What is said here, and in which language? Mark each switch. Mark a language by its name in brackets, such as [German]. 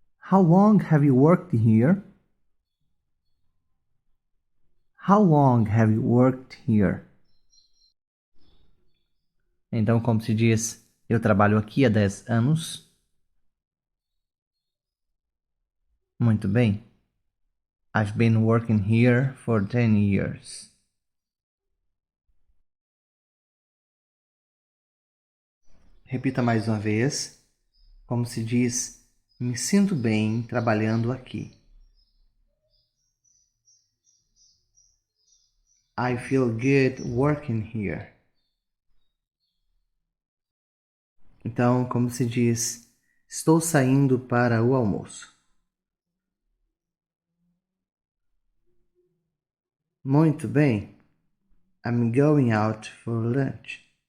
[English] How long have you worked here? How long have you worked here? [Portuguese] Então, como se diz, eu trabalho aqui há 10 anos. Muito bem. [English] I've been working here for 10 years. [Portuguese] Repita mais uma vez. Como se diz, me sinto bem trabalhando aqui. [English] I feel good working here. [Portuguese] Então, como se diz, estou saindo para o almoço. Muito bem. [English] I'm going out for lunch.